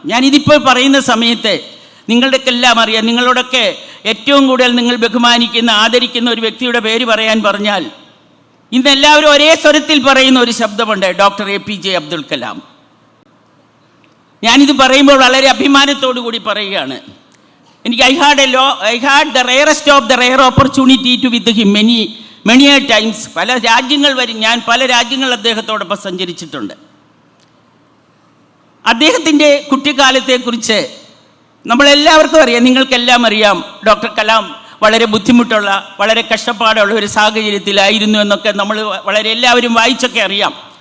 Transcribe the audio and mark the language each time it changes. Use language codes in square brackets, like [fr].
[ml] ഞാനിതിപ്പോൾ പറയുന്ന സമയത്ത് നിങ്ങളുടെയൊക്കെ എല്ലാം അറിയാം, നിങ്ങളോടൊക്കെ ഏറ്റവും കൂടുതൽ നിങ്ങൾ ബഹുമാനിക്കുന്ന, ആദരിക്കുന്ന ഒരു വ്യക്തിയുടെ പേര് പറയാൻ പറഞ്ഞാൽ ഇന്ന് എല്ലാവരും ഒരേ സ്വരത്തിൽ പറയുന്ന ഒരു ശബ്ദമുണ്ട്, ഡോക്ടർ APJ അബ്ദുൽ കലാം. ഞാനിത് പറയുമ്പോൾ വളരെ അഭിമാനത്തോടു കൂടി പറയുകയാണ്. എനിക്ക് [en] I had the rarest of the rare opportunity to with him many a times. [ml] ഞാൻ പല രാജ്യങ്ങൾ അദ്ദേഹത്തോടൊപ്പം സഞ്ചരിച്ചിട്ടുണ്ട്. അദ്ദേഹത്തിൻ്റെ കുട്ടിക്കാലത്തെക്കുറിച്ച് നമ്മളെല്ലാവർക്കും അറിയാം, നിങ്ങൾക്കെല്ലാം അറിയാം, ഡോക്ടർ കലാം വളരെ ബുദ്ധിമുട്ടുള്ള, വളരെ കഷ്ടപ്പാടുള്ള ഒരു സാഹചര്യത്തിലായിരുന്നു എന്നൊക്കെ നമ്മൾ വളരെ എല്ലാവരും വായിച്ചൊക്കെ അറിയാം.